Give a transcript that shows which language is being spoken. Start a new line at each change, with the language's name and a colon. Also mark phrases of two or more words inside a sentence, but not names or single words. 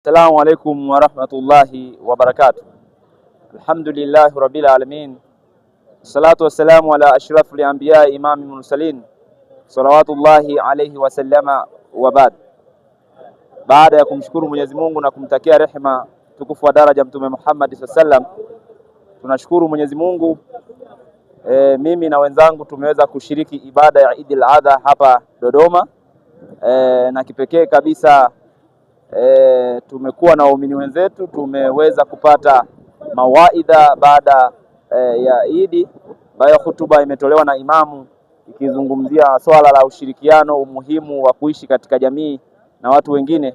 Arabic: السلام عليكم ورحمة الله وبركاته. الحمد لله رب العالمين. الصلاة والسلام على أشرف الأنبياء إمام المرسلين صلوات الله عليه وسلم وبعد.
Swahili: Baada ya kumshukuru Mwenyezi Mungu na kumtakia rehema tukufu wa daraja Mtume Muhammad sallam, tunashukuru Mwenyezi Mungu. Mimi na wenzangu tumeweza kushiriki ibada ya Eid al-Adha hapa Dodoma, na kipekee kabisa tumekuwa na waumini wenzetu, tumeweza kupata mawaidha baada ya Eid, ambayo hutuba imetolewa na imamu ikizungumzia swala la ushirikiano, umuhimu wa kuishi katika jamii na watu wengine.